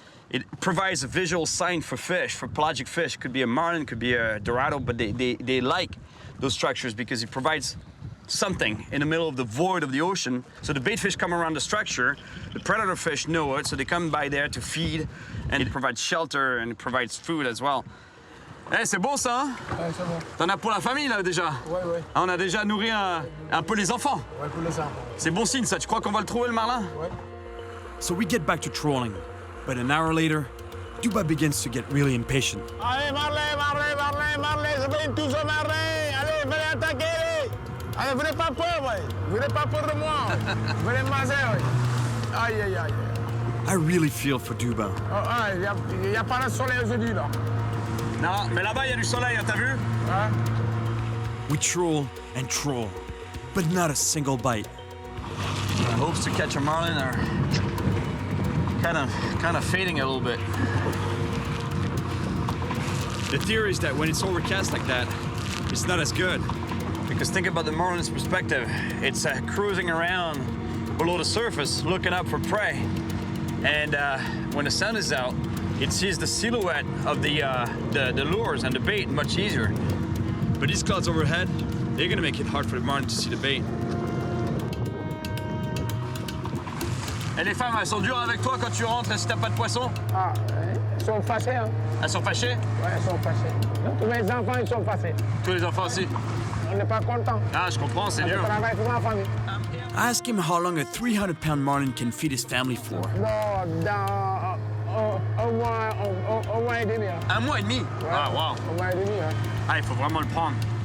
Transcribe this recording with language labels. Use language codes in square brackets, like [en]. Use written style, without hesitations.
[en] It provides a visual sign for fish, for pelagic fish. It could be a marlin, it could be a Dorado, but they like those structures because it provides something in the middle of the void of the ocean. So the bait fish come around the structure, the predator fish know it, so they come by there to feed, and it provides shelter and it provides food as well. [fr] Eh, c'est bon ça, hein? Ouais, c'est bon. T'en as pour la famille là déjà? Ouais. On a déjà nourri un peu les enfants. Ouais, pour les enfants. C'est bon signe ça, tu crois qu'on va le trouver le marlin? Ouais. [en] So we get back to trolling. But an hour later, Duba begins to get really impatient. [fr] Allez, Marlin, je viens tous au Marlin. Allez, venez attaquer. Allez, venez pas peur, ouais. Venez pas peur de moi. Venez manger, ouais. Aïe. [en] I really feel for Duba. [fr] Oh, il y a pas de soleil aujourd'hui, là. Non, mais là-bas il y a du soleil, hein, t'as vu? Hein? [en] We troll and troll, but not a single bite. Our hopes to catch a marlin are kind of fading a little bit. The theory is that when it's overcast like that, it's not as good. Because think about the marlin's perspective. It's cruising around below the surface, looking up for prey. And when the sun is out, it sees the silhouette of the lures and the bait much easier. But these clouds overhead, they're gonna make it hard for the marlin to see the bait. [fr] Et les femmes, elles sont dures avec toi quand tu rentres si t'as pas de poisson? Ah, ils sont fâchés, hein? Elles sont fâchées? Ouais, ils sont fâchés. Tous mes enfants, ils sont fâchés. Tous les enfants aussi? On n'est pas contents. Ah, je comprends, c'est Je dur. travaille pour ma famille. [en] I ask him how long a 300-pound marlin can feed his family for. [fr] Non, dans un mois et demi. Hein. Un mois et demi? Ouais, Ah, wow. Un mois et demi, hein. Ah, il faut vraiment le prendre.